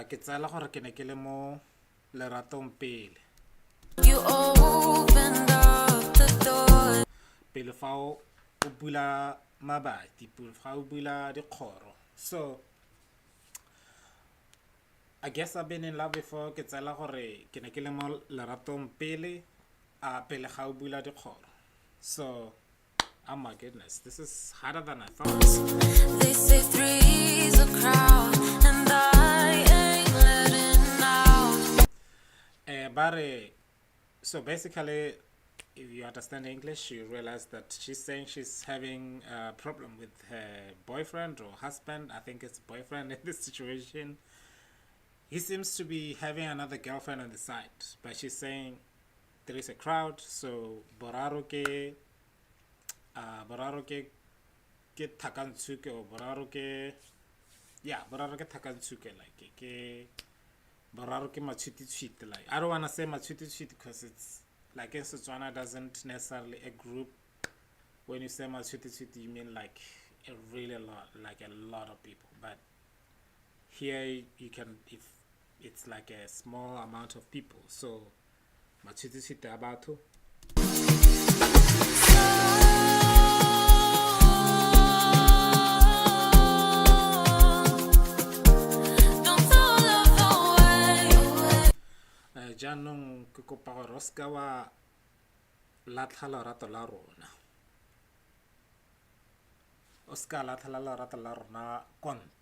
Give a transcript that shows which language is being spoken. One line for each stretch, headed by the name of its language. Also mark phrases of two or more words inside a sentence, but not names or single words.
Tswana: tsela gore ke ne ke le mo leratong pele.
English: You opened up the door.
Tswana: Pele fa o bula mabati, pele fa o bula dikgoro.
English: So I guess I've been in love before.
Tswana: Ke tsela gore ke ne ke le mo leratong pele pele ga o bula dikgoro.
English: So oh my goodness, this is harder than I thought. They say three's a crowd, and I ain't letting out. But so basically, if you understand English, you realize that she's saying she's having a problem with her boyfriend or husband. I think it's boyfriend in this situation. He seems to be having another girlfriend on the side, but she's saying there is a crowd, so
Tswana: boraro ke thakantshuke
English: or
Tswana: boraro ke thakantshuke,
English: like
Tswana: ke boraro ke matshwititshwiti.
English: Like I don't want to say matshwititshwiti because it's like in Tswana doesn't necessarily a group. When you say matshwititshwiti, you mean like a really lot, like a lot of people. But here you can, if it's like a small amount of people, so
Tswana: matshwititshwiti abatho. Jaanong ke kopa gore o ska wa latlha lerato la rona, o ska latlha lerato la rona konte.